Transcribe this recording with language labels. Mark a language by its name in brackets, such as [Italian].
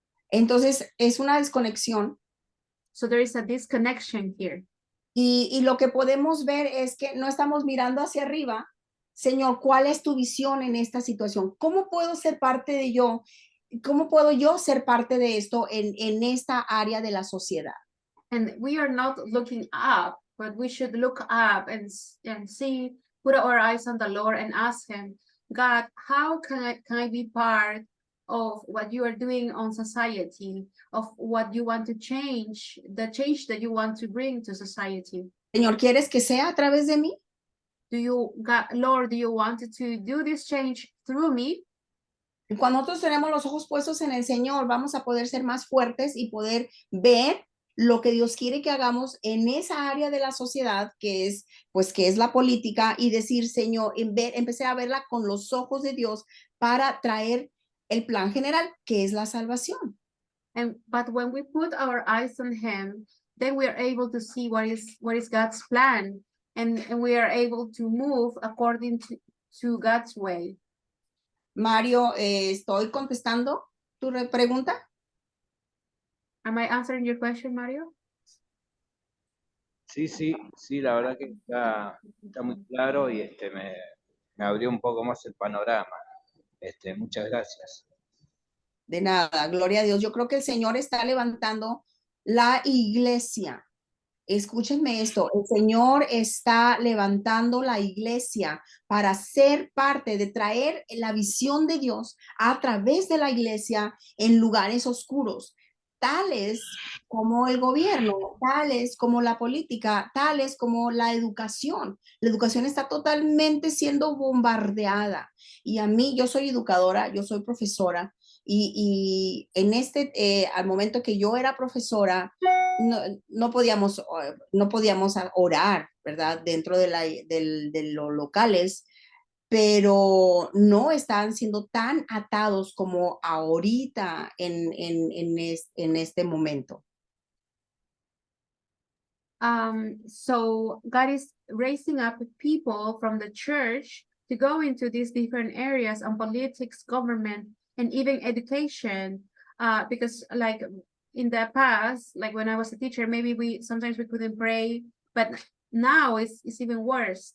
[Spanish] Entonces es una desconexión. [English] So there is a disconnection here. [Spanish] Y lo que podemos ver es que no estamos mirando hacia arriba. Señor, ¿cuál es tu visión en esta situación? ¿Cómo puedo ser parte de yo? ¿Cómo puedo yo ser parte de esto en esta área de la sociedad? [English] And we are not looking up, but we should look up and see, put our eyes on the Lord and ask him, God, how can I be part of what you are doing on society, of what you want to change, the change that you want to bring to society? [Spanish] Señor, ¿quieres que sea a través de mí? [English] Lord, do you want to do this change through me? [Spanish] Y cuando nosotros tenemos los ojos puestos en el Señor, vamos a poder ser más fuertes y poder ver lo que Dios quiere que hagamos en esa área de la sociedad que es la política, y decir, Señor, empecé a verla con los ojos de Dios para traer el plan general, que es la salvación. [English] But when we put our eyes on him, then we are able to see what is God's plan, and we are able to move according to God's way. [Spanish] Mario, ¿estoy contestando tu pregunta? [English] Am I answering your question, Mario? [Spanish] Sí, la verdad que está muy claro y me abrió un poco más el panorama. Muchas gracias. De nada, gloria a Dios. Yo creo que el Señor está levantando la iglesia. Escúchenme esto, el Señor está levantando la iglesia para ser parte de traer la visión de Dios a través de la iglesia en lugares oscuros, tales como el gobierno, tales como la política, tales como la educación. La educación está totalmente siendo bombardeada. Y a mí, yo soy educadora, yo soy profesora, y en al momento que yo era profesora, no podíamos orar, ¿verdad? Dentro de los locales, pero no estaban siendo tan atados como ahorita en este momento. [English] So God is raising up people from the church to go into these different areas on politics, government, and even education, because like in the past, like when I was a teacher, maybe sometimes we couldn't pray, but now it's even worse.